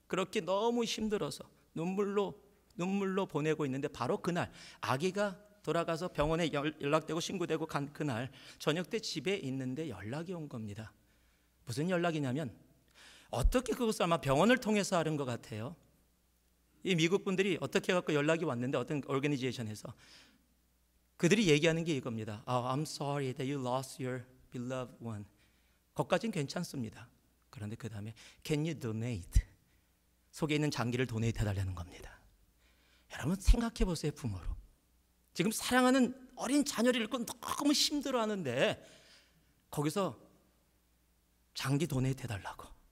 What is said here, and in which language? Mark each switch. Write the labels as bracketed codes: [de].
[ko] 그렇게 너무 힘들어서 눈물로 보내고 있는데 바로 그날 아기가 돌아가서 병원에 연락되고 신고되고 간 그날 저녁 때 집에 있는데 연락이 온 겁니다. 무슨 연락이냐면 어떻게 그것을 아마 병원을 통해서 하는 것 같아요. 이 미국 분들이 어떻게 해갖고 연락이 왔는데 어떤 오르가니제이션에서 그들이 얘기하는 게 이겁니다. [en] I'm sorry that you lost your beloved one. [ko] 거기까지는 괜찮습니다. 그런데 그 다음에 [en] Can you donate? [ko] 속에 있는 장기를 도네이트 해달라는 겁니다. 여러분 생각해 보세요. 부모로 지금 사랑하는 어린 자녀를 잃고 너무 힘들어하는데 거기서 장기 도네이트 해달라고.